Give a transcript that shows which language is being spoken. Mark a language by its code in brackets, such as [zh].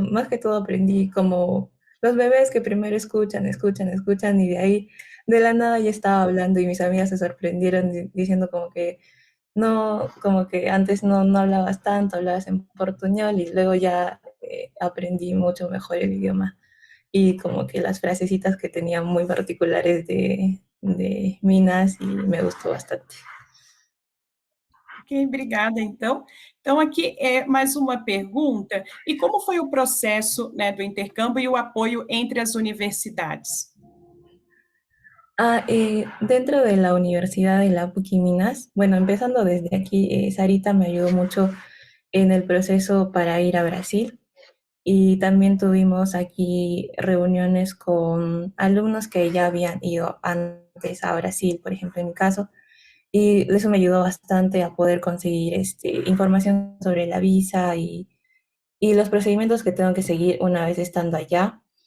[es] Más que todo aprendí como los bebés que primero escuchan, escuchan, escuchan y de ahí de la nada ya estaba hablando y mis amigas se sorprendieron diciendo como que no, como que antes no hablabas tanto, hablabas en portuñol y luego ya aprendí mucho mejor el idioma y como que las frasecitas que tenía muy particulares de Minas y me gustó bastante. [pt] Ok, obrigada, então. Então, aqui é mais uma pergunta. E como foi o processo, né, do intercâmbio e o apoio entre as universidades? [es] Dentro de la Universidad de la PUC Minas, bueno, empezando desde aquí, Sarita me ayudó mucho en el proceso para ir a Brasil y también tuvimos aquí reuniones con alumnos que ya habían ido antes a Brasil, por ejemplo, en mi caso, y eso me ayudó bastante a poder conseguir información sobre la visa y los procedimientos que tengo que seguir una vez estando allá.